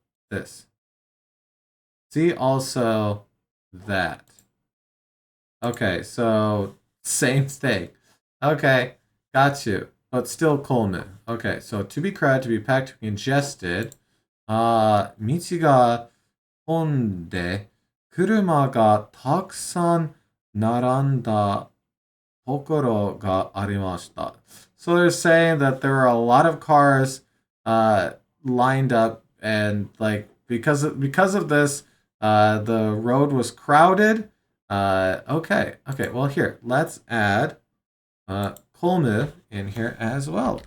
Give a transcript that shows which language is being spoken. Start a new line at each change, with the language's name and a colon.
English: This. See also that. Okay, so same thing. Okay, got you. But still Coleman. Okay, so to be crowded, to be packed, to be ingested.
Japanese: 道が混んで、車がたくさん並んだところがありました.
English: So they're saying that there are a lot of cars lined up, and like because of this, the road was crowded. Okay. Well, here let's add Kolmu in here as well.